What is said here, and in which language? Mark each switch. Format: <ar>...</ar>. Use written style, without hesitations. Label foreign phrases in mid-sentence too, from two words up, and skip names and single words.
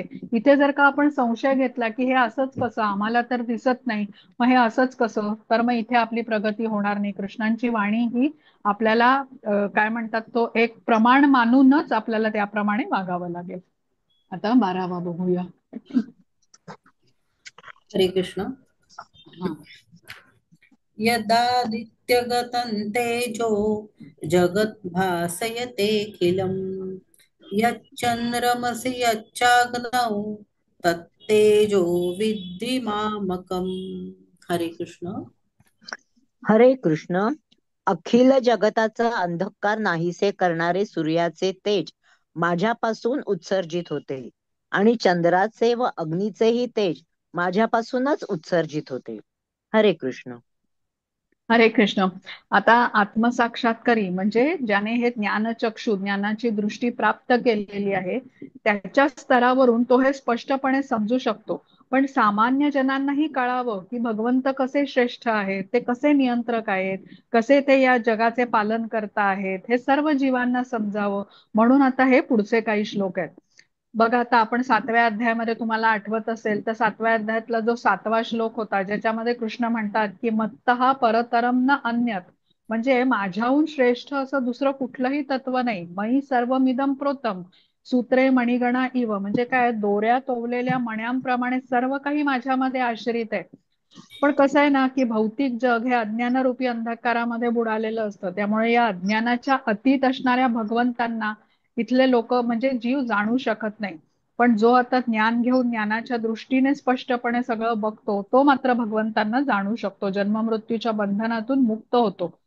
<mr>इथे जर का आपण संशय घेतला की हे असंच कसं, आम्हाला तर दिसत नाही, मग हे असंच कसं, तर मग इथे आपली प्रगती होणार नाही. कृष्णांची वाणी ही आपल्याला काय म्हणतात, तो एक प्रमाण मानूनच आपल्याला त्याप्रमाणे वागावं लागेल. आता 12वा बघूया.</mr> <sa>हरे कृष्ण.</sa> <mr>हा.</mr> <sa>यदादित्यगतं तेजो जगद्भासयतेऽखिलम् यच्चन्द्रमसि यच्चाग्नौ तत्तेजो विद्धि मामकम्. हरे कृष्ण. हरे कृष्ण.</sa> <mr>अखिल जगताचा अंधकार नाहीसे करणारे सूर्याचे तेज माझ्यापासून उत्सर्जित होते आणि चंद्राचे व अग्नीचेही तेज माझ्यापासूनच उत्सर्जित होते.</mr> <sa>हरे कृष्ण. हरे कृष्ण.</sa> <mr>आता आत्मसाक्षात्कारी म्हणजे ज्याने हे ज्ञानचक्षु, ज्ञानाची दृष्टी प्राप्त केलेली आहे, त्याच्या स्तरावरून तो हे स्पष्टपणे समजू शकतो. पण सामान्य जनांनाही कळावं की भगवंत कसे श्रेष्ठ आहेत, ते कसे नियंत्रक आहेत, कसे ते या जगाचे पालन करता आहेत, हे सर्व जीवांना समजावं, म्हणून आता हे पुढचे काही श्लोक आहेत. बघा, आता आपण 7व्या अध्यायामध्ये, तुम्हाला आठवत असेल तर 7व्या अध्यायातला जो 7वा श्लोक होता, ज्याच्यामध्ये कृष्ण म्हणतात की</mr> <sa>मत्तः परतरम न अन्यत,</sa> <mr>म्हणजे माझ्याहून श्रेष्ठ असं दुसरं कुठलंही तत्व नाही.</mr> <sa>मयी सर्वमिदं प्रोतम सूत्रे मणिगणा इव,</sa> <mr>म्हणजे काय, दोऱ्यात ओवलेल्या मण्यांप्रमाणे सर्व काही माझ्यामध्ये आश्रित आहे. पण कसं आहे ना की भौतिक जग हे अज्ञानरूपी अंधकारामध्ये बुडालेलं असतं, त्यामुळे या अज्ञानाच्या अतीत असणाऱ्या भगवंतांना इथले लोक म्हणजे जीव जाणू शकत नाही. पण जो आता ज्ञान घेऊन ज्ञानाच्या दृष्टीने स्पष्टपणे सगळं बघतो, तो मात्र भगवंतांना जाणू शकतो, जन्ममृत्यूच्या बंधनातून मुक्त होतो.</mr>